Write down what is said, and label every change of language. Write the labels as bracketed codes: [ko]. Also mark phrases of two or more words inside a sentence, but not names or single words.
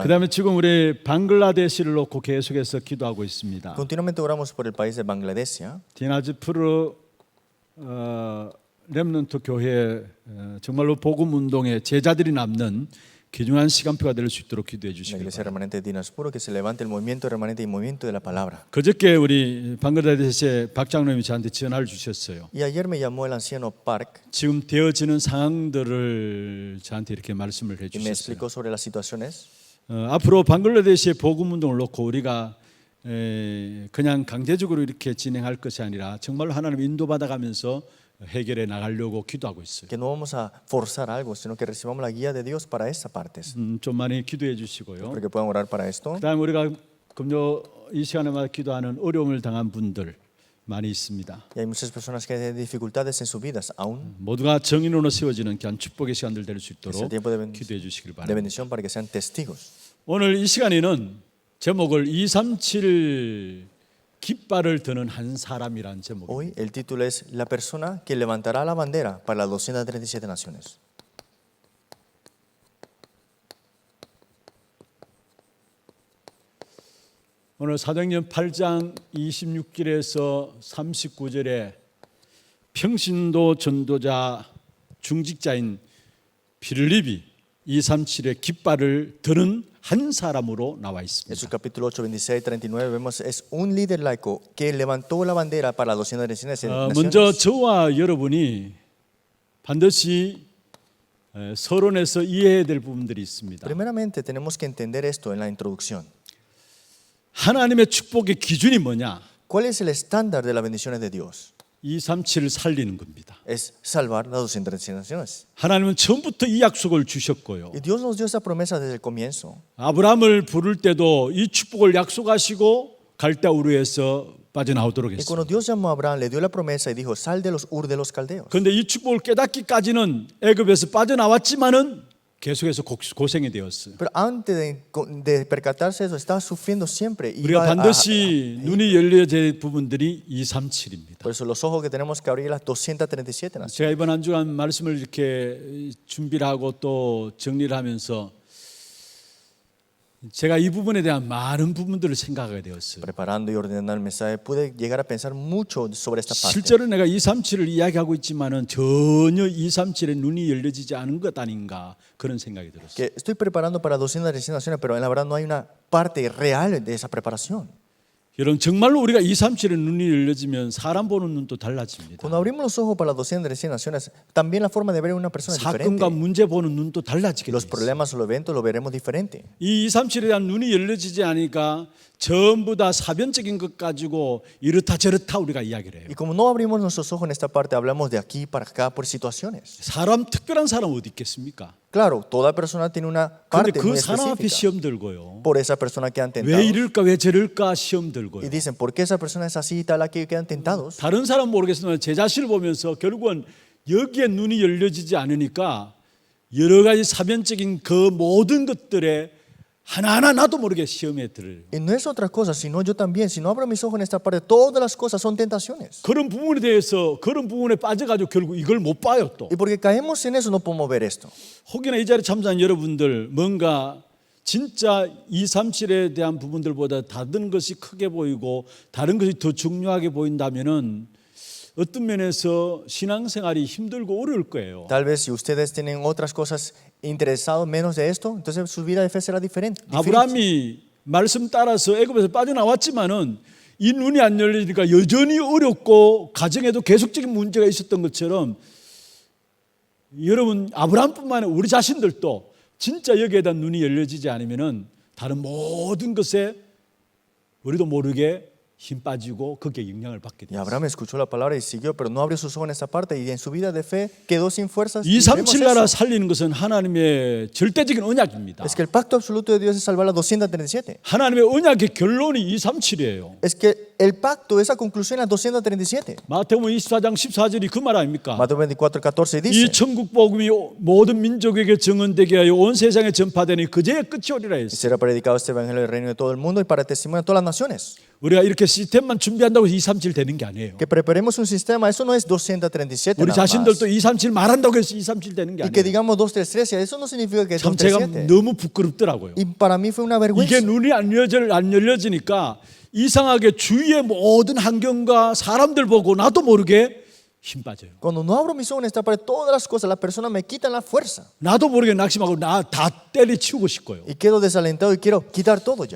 [ko] 그다음에 지금 우리 방글라데시를 놓고 계속해서 기도하고 있습니다. [es] Continuamente oramos por el país de Bangladesh. [ko] 디나즈푸르 렘넌트 교회 정말로 복음 운동의 제자들이 남는 귀중한 시간표가 될 수 있도록 기도해 [es] La [ko] 주시기 [es] iglesia [ko] 바랍니다. [es] remanente de Dinaspuro, que se levante el movimiento remanente y movimiento de la palabra. [ko] 그저께 우리 방글라데시의 박 장로님이 저한테 전화를 주셨어요. [es] Y ayer me llamó el anciano Park [ko] 지금 되어지는 상황들을 저한테 이렇게 말씀을 [es] y me [ko] 해주셨어요. [es] explicó sobre las situaciones. [ko] 앞으로 방글라데시의 복음 운동을 놓고 우리가 그냥 강제적으로 이렇게 진행할 것이 아니라 정말로 하나님 인도받아가면서 해결해 나가려고 기도하고 있어요. [es] Que no vamos a forzar algo, sino que recibamos la guía de Dios para esta parte. [ko] 좀 많이 기도해 주시고요. [es] Para que puedan orar para esto. [ko] 그다음 우리가 금요 이 시간에마다 기도하는 어려움을 당한 분들 많이 있습니다. [es] Y hay muchas personas que tienen dificultades en sus vidas aún. [ko] 모두가 정인으로 세워지는 귀한 축복의 시간들 될 수 [es] Es [ko] 있도록 [es] el tiempo [ko] 기도해 주시길 [es] de [ko] 바랍니다. [es] bendición para que sean testigos. [ko] 오늘 이 시간에는 제목을 237 깃발을 드는 한 사람이라는 제목입니다. [es] Hoy el título es La persona que levantará la bandera para las 237 naciones. [ko] 오늘 사도행전 8장 26절에서 39절에 평신도 전도자 중직자인 빌립이 237의 깃발을 드는 한 사람으로 나와 [es] En [ko] 있습니다. [es] su capítulo 8, 26 y 39 vemos es un líder laico que levantó la bandera para las 237 [ko] 먼저 [es] naciones. [ko] 저와 여러분이 반드시 서론에서 이해해야 될 부분들이 있습니다. [es] Primeramente tenemos que entender esto en la introducción. [ko] 하나님의 축복의 기준이 뭐냐? [es] ¿Cuál es el estándar de las bendiciones de Dios? [ko] 237을 살리는 겁니다. [es] Es salvar las 237 naciones. [ko] 하나님은 처음부터 이 약속을 주셨고요. [es] Y Dios nos dio esa promesa desde el comienzo. [ko] 아브라함을 부를 때도 이 축복을 약속하시고 갈대 우르에서 빠져나오도록 [es] Y cuando [ko] 했습니다. [es] Dios llamó a Abraham, le dio la promesa y dijo, sal de los Ur de los Caldeos. [ko] 그런데 이 축복을 깨닫기까지는 애굽에서 빠져나왔지만은 계속해서 고생이 되었어요. [es] Pero antes de percatarse de eso, estaba sufriendo siempre. Y [ko] 우리가 반드시 눈이 열려야 부분들이 237입니다. [es] por eso los ojos que tenemos que abrir las 237 naciones. [ko] 제가 이번 한 주간 말씀을 이렇게 준비를 하고 또 정리를 하면서 제가 이 부분에 대한 많은 부분들을 생각하게 되었어요. [es] Preparando y ordenando el mensaje, pude llegar a pensar mucho sobre esta parte. [ko] 실제로 내가 237을 이야기하고 있지만은 전혀 237에 눈이 열려지지 않은 것 아닌가 그런 생각이 들었어요. [es] Que estoy preparando para 237 naciones, pero en la verdad no hay una parte real de esa preparación. [ko] 여러분 정말로 우리가 237에 눈이 열려지면 사람 보는 눈도 달라집니다. [es] Cuando abrimos los ojos para las 237 naciones, también la forma de ver a una persona es diferente. [ko] 사건과 문제 보는 눈도 달라지게 [es] Los [ko] 돼요. [es] problemas o los eventos lo veremos diferente. [ko] 이 237에 대한 눈이 열려지지 않으니까 전부 다 사변적인 것 가지고 이렇다 저렇다 우리가 이야기를 해요. [es] Y como no abrimos nuestros ojos en esta parte, hablamos de aquí para acá por situaciones. [ko] 사람 특별한 사람 어디 있겠습니까? [es] Claro, toda persona tiene una [ko] 그런데 [es] parte [ko] 그 [es] muy [ko] 사람 앞에 [es] específica. [ko] 시험 들고요. [es] Por esa persona quedan [ko] 왜 [es] tentados. [ko] 이럴까 왜 저럴까 시험 [es] Y [ko] 들고요. [es] dicen, ¿por qué esa persona es así y tal? Aquí quedan tentados. [ko] 다른 사람 모르겠지만 제 자신을 보면서 결국은 여기에 눈이 열려지지 않으니까 여러 가지 사변적인 그 모든 것들에 하나하나 나도 모르게 시험에 들어요. [es] Y no es otra cosa, sino yo también. Si no abro mis ojos en esta parte, todas las cosas son tentaciones. [ko] 그런 부분에 대해서 그런 부분에 빠져가지고 결국 이걸 못 봐요 또. [es] Y porque caemos en eso, no podemos ver esto. [ko] 혹여나 이 자리에 참석한 여러분들 뭔가 진짜 237에 대한 부분들보다 다른 것이 크게 보이고 다른 것이 더 중요하게 보인다면은 어떤 면에서 신앙생활이 힘들고 어려울 거예요. [es] Tal vez si ustedes tienen otras cosas interesados menos de esto, entonces su vida de fe será diferente. [ko] 아브라함이 말씀 따라서 애굽에서 빠져나왔지만은 이 눈이 안 열리니까 여전히 어렵고 가정에도 계속적인 문제가 있었던 것처럼 여러분 아브라함뿐만 아니라 우리 자신들도 진짜 여기에 대한 눈이 열려지지 않으면은 다른 모든 것에 우리도 모르게 힘 빠지고 거기에 영향을 받게 [es] Y [ko] 돼요. [es] Abraham escuchó la palabra y siguió, pero no abrió sus ojos en esa parte y en su vida de fe quedó sin fuerzas. Y vemos [ko] 237 나라 [es] eso. [ko] 살리는 것은 하나님의 절대적인 언약입니다. [es] Es que el pacto absoluto de Dios es salvar las 237. [ko] 하나님의 언약의 결론이 237이에요. [es] Es que el pacto, esa conclusión, las 237. [ko] 마태복음 24장 14절이 그 말 아닙니까? [es] Mateo 24:14 [ko] 이 [es] dice: [ko] 천국 복음이 모든 민족에게 증언되게 하여 온 세상에 전파되니 그제야 끝이 오리라 [es] Y [ko] 했어요. [es] será predicado este evangelio del reino de todo el mundo y para testimonio a todas las naciones. [ko] 우리가 이렇게 시스템만 준비한다고 237 되는 게 아니에요. [es] Que preparemos un sistema, eso no es 237 [ko] 우리 [es] nada más. [ko] 자신들도 237 말한다고 해서 237 되는 게 [es] Y que [ko] 아니에요. [es] digamos 233, eso no significa que es [ko] 참 제가 [es] 237. [ko] 너무 부끄럽더라고요. [es] Y para mí fue una [ko] 이게 [es] vergüenza. [ko] 눈이 안 열려지니까 이상하게 주위의 모든 환경과 사람들 보고 나도 모르게 힘 빠져요. [es] Cuando no abro mis ojos en esta parte, todas las cosas, las personas me quitan la fuerza. [ko] 나도 모르게 낙심하고 나 다 때려치우고 싶고요. [es] Y quedo desalentado y quiero quitar todo ya.